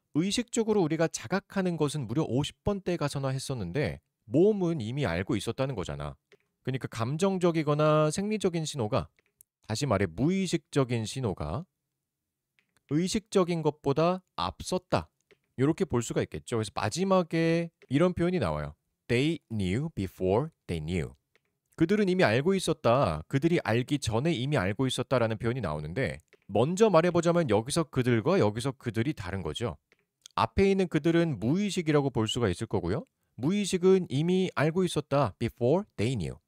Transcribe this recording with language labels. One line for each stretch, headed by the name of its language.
Korean: 의식적으로 우리가 자각하는 것은 무려 50번대 가서나 했었는데 몸은 이미 알고 있었다는 거잖아. 그러니까 감정적이거나 생리적인 신호가, 다시 말해 무의식적인 신호가 의식적인 것보다 앞섰다. 이렇게 볼 수가 있겠죠. 그래서 마지막에 이런 표현이 나와요.
English: They knew before they knew.
Korean: 그들은 이미 알고 있었다. 그들이 알기 전에 이미 알고 있었다라는 표현이 나오는데, 먼저 말해보자면 여기서 그들과 여기서 그들이 다른 거죠. 앞에 있는 그들은 무의식이라고 볼 수가 있을 거고요. 무의식은 이미 알고 있었다.
English: Before they knew.